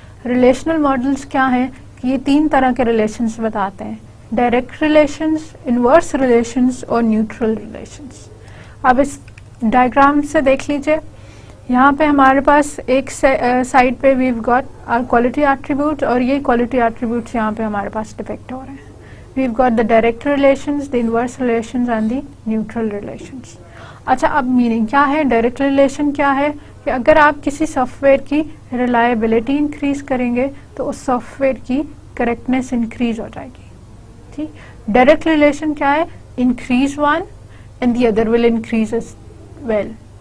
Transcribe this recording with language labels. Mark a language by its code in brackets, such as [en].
[ur] Relational models کیا ہیں کہ یہ 3 طرح کے ریلیشنس بتاتے ہیں: ڈائریکٹ ریلیشنز, انورس ریلیشنز اور نیوٹرل ریلیشنز. اب اس ڈائیگرام سے دیکھ لیجئے, یہاں پہ ہمارے پاس ایک سائڈ پہ [en] we've got our quality attribute, [ur] اور یہ کوالٹی ایٹریبیوٹس یہاں پہ ہمارے پاس ڈپکٹ ہو رہے ہیں. [en] We've got the direct relations, the inverse relations and the neutral relations. [ur] اچھا, اب میننگ کیا ہے؟ ڈائریکٹ ریلیشن کیا ہے کہ اگر آپ کسی سافٹ ویئر کی ریلائبلٹی انکریز کریں گے تو اس سافٹ ویئر کی کریکٹنیس انکریز ہو جائے گی. ٹھیک, ڈائریکٹ ریلیشن کیا ہے؟ [en] Increase one and the other will increase as well.